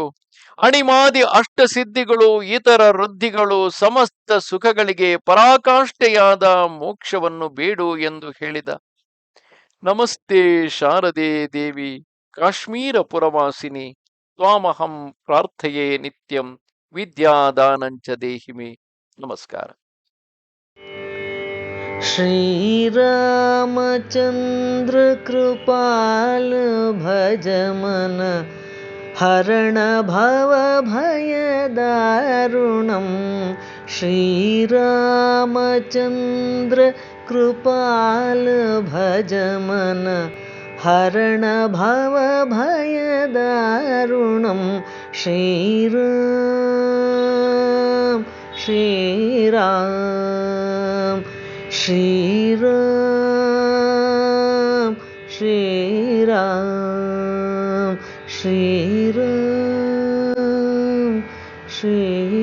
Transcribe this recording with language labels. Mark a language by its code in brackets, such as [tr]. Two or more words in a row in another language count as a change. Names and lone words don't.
[kn] ಅಣಿಮಾದಿ ಅಷ್ಟಸಿದ್ಧಿಗಳು, ಇತರ ವೃದ್ಧಿಗಳು, ಸಮಸ್ತ ಸುಖಗಳಿಗೆ ಪರಾಕಾಷ್ಠೆಯಾದ ಮೋಕ್ಷವನ್ನು ಬೇಡು ಎಂದು ಹೇಳಿದ. [sa] ನಮಸ್ತೆ ಶಾರದೆ ದೇವಿ, ಕಾಶ್ಮೀರ ಪುರವಾಸಿನಿ. ತ್ವಾಮಹಂ ಪ್ರಾರ್ಥಯೇ ನಿತ್ಯಂ, ವಿದ್ಯಾದಾನಂಚ ದೇಹಿಮೆ. [kn] ನಮಸ್ಕಾರ. [awa] श्रीरामचन्द्र कृपाल भज मन हरण भव भयदारुणं श्रीरामचन्द्र कृपाल भज मन हरण भव भयदारुणं श्रीराम श्रीराम श्रीराम श्रीराम श्रीराम श्री